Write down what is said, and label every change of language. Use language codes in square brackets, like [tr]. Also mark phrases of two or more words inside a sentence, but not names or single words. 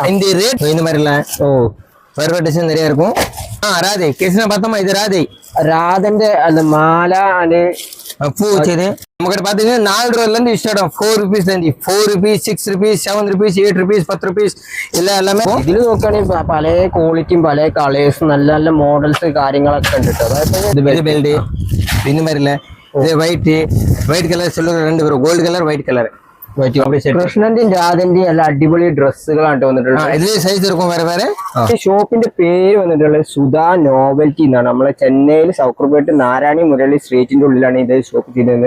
[ta] இந்த ரேட் இந்த மாதிரி இல்ல. ஓ வேற டிசைன் நிறைய இருக்கும். ராதை கிருஷ்ணா பார்த்தோமா, இது ராதை. ராதന്റെ அந்த மாலை அது பூ வச்சது நமக்கிட்ட பாத்தீங்கன்னா 4 ரூபாயில இருந்து ஸ்டார்ட் ஆகும். 4 rupees இருந்து 4 rupees 6 rupees 7 rupees 8 rupees 10 rupees எல்லாமே [ml] ഇതിൽ നോക്കുകയാണെങ്കിൽ പല ക്വാളിറ്റിയും പല കളേഴ്സും നല്ല നല്ല മോഡൽസ് കാര്യങ്ങളൊക്കെ ഉണ്ട്. അതായത് ബെൽറ്റ് [ta] இந்த மாதிரி இல்ல. இது [en] white colour silver [ml] 2 വരും. [en] gold colour white colour. [ml] കൃഷ്ണന്റെയും രാധന്റെയും നല്ല അടിപൊളി ഡ്രസ്സുകളാണ് വന്നിട്ടുള്ളത്. ഇതിൽ സൈസ് എടുക്കും വേറെ വേറെ. ഷോപ്പിന്റെ പേര് വന്നിട്ടുള്ളത് സുധാ നോവൽറ്റി എന്നാണ്. നമ്മളെ ചെന്നൈയിൽ സൗക്കർപേട്ട് നാരായണി മുരളി സ്ട്രീറ്റിന്റെ ഉള്ളിലാണ് ഇത് ഷോപ്പ് ചെയ്യുന്നത്.